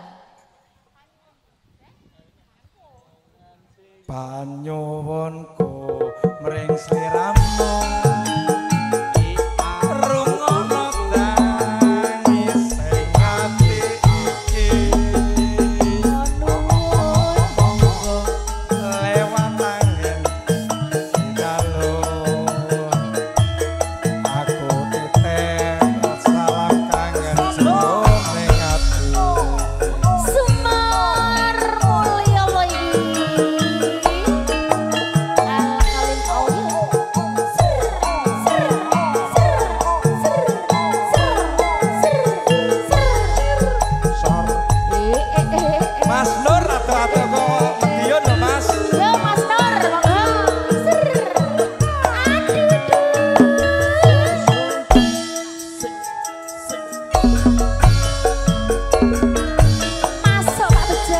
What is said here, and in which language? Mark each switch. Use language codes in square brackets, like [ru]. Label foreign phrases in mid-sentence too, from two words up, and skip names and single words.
[jv] Panyuwunku mring sliramu rungono tangis sing ati iki monggo lewat angin dalem aku titip salam kangen jroning ati Semar Mulya lagi. Al-Kalim Audio. Ser, ser, ser, ser, ser, ser, sor ser. Mas Nur rata-rata kok medion lho Mas Yo Mas Nur, monggo. Ser. Masuk Pak Bejo.